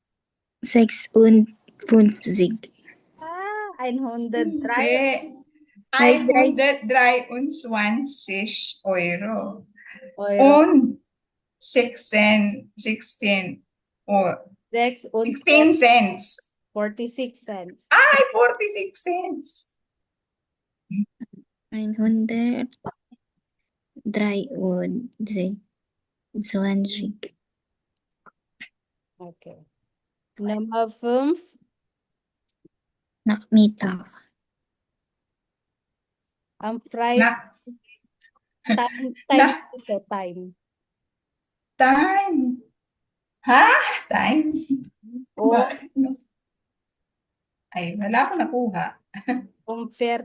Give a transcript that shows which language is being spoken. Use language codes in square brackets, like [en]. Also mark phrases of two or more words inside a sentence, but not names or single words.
[de] 56. 103 123 Euro. Euro. Und 16 or 6 und 16 cents. 46 cents. Ay, 46 cents. 123. Okay. Nummer 5, Nachmittag. [tl] ang price time ito, time. [en] Time. Ha? Time? [tl] O Ay, wala akong nakuha. kung 14.